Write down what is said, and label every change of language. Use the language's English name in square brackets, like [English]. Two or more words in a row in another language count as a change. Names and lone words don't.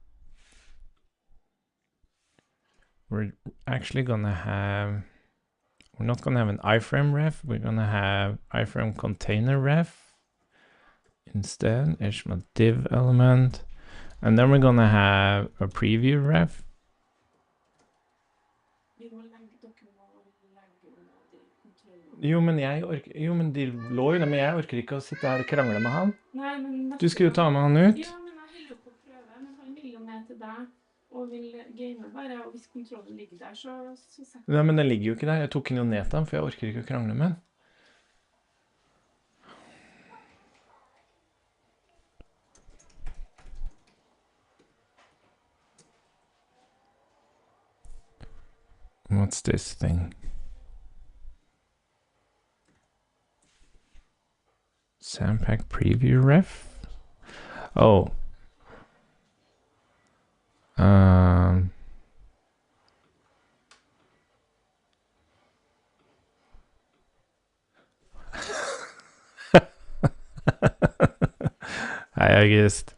[English] We're actually gonna have, we're not gonna have an iframe ref, we're gonna have iframe container ref instead, HTML div element, and then we're gonna have a preview ref. [Norwegian] Jo, men de lå jo der, men jeg orker ikke å sitte her og krangle med han. Nei, men du skal jo ta med han ut. Ja, men jeg heller opp å prøve, men han vil jo ned til deg og vil game bare, og hvis kontrollen ligger der, så setter jeg. Nei, men den ligger jo ikke der. Jeg tok den jo ned til han, for jeg orker ikke å krangle med han. [English] What's this thing? Sandpack preview ref? [Norwegian] Oh. Nei, August.